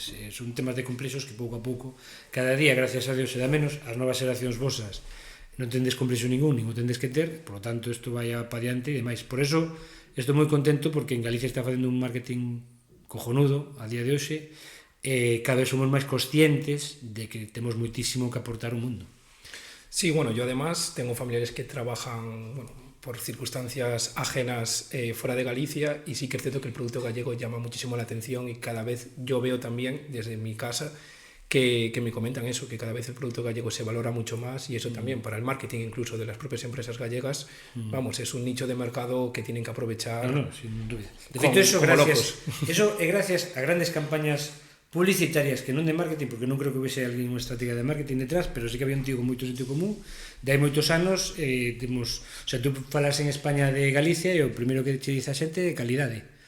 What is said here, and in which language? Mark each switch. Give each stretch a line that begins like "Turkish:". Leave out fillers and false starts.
Galician: son temas de complexos que pouco a pouco cada día, gracias a Dios, se dá menos as novas xeracións vosas non tendes complexo ningún, nin o tendes que ter, por lo tanto isto vai pa diante e demais. Por eso estou moi contento porque en Galicia está facendo un marketing cojonudo a día de hoxe e cada vez somos máis conscientes de que temos moitísimo que aportar ao mundo.
Spanish: Sí, bueno, yo además tengo familiares que trabajan, por circunstancias ajenas fuera de Galicia y sí que es cierto que el producto gallego llama muchísimo la atención y cada vez yo veo también desde mi casa que me comentan eso, que cada vez el producto gallego se valora mucho más y eso también para el marketing incluso de las propias empresas gallegas, es un nicho de mercado que tienen que aprovechar. No, sin duda.
Galician: De feito, eso é gracias a grandes campañas publicitarias que non de marketing, porque non creo que houvese alguén unha estrategia de marketing detrás, pero sí que había un tío con moito sentido común. De hai moitos anos tú falas en España de Galicia e o primeiro que che dice a xente é calidade.